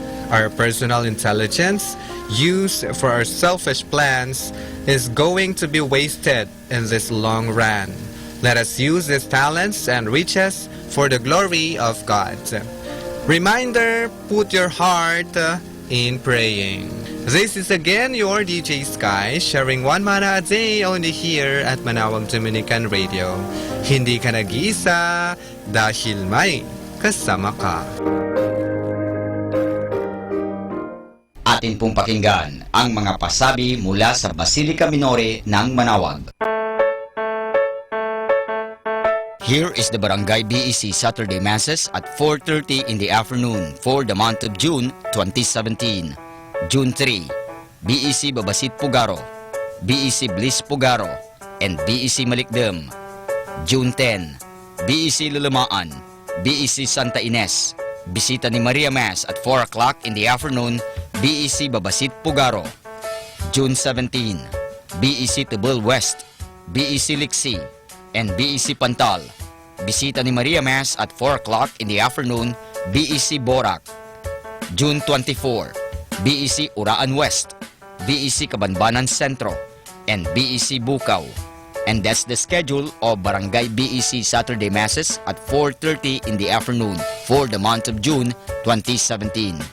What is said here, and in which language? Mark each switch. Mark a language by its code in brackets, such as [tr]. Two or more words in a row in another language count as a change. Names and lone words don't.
[en] Our personal intelligence, used for our selfish plans, is going to be wasted in this long run. Let us use these talents and riches for the glory of God. Reminder, put your heart in praying. This is again your DJ Sky sharing one mana a day only here at Manawag Dominican Radio. [tl] Hindi ka nag-iisa dahil may kasama ka. Atin pong pakinggan ang mga pasabi mula sa Basilica Minore ng Manawag. [en] Here is the Barangay BEC Saturday Masses at 4:30 in the afternoon for the month of June 2017. June 3, BEC Babasit Pugaro, BEC Bliss Pugaro, and BEC Malikdem. June 10, BEC Lulamaan, BEC Santa Ines, Bisita ni Maria Mass at 4 o'clock in the afternoon, BEC Babasit Pugaro. June 17, BEC Tubul West, BEC Liksi, and BEC Pantal. Bisita ni Maria Mass at 4 o'clock in the afternoon, BEC Borac. June 24, BEC Uraan West, BEC Kabanbanan Sentro, and BEC Bukaw. And that's the schedule of Barangay BEC Saturday Masses at 4:30 in the afternoon for the month of June 2017.